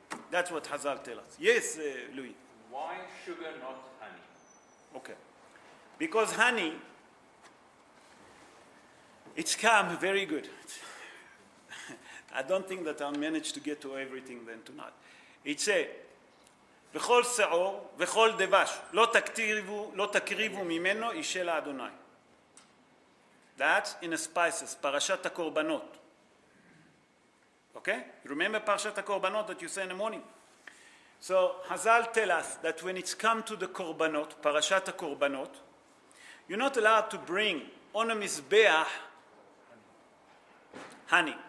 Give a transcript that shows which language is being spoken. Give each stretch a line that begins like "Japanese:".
English: That's what Hazal tell us. Yes, Louis? Why sugar, not honey? Okay. Because honey, it's calm, very good. I don't think that I'll manage to get to everything then tonight. It says,
Hebrew: וכל שעור וכל דבש לא תקריבו ממנו אישה לאדוני.
English: That's in the spices, פרשת הקורבנות. Okay? You remember פרשת הקורבנות that you say in the morning? So Hazal tell us that when it's come to the korbanot, parashat korbanot, you're not allowed to bring on a mizbeach honey.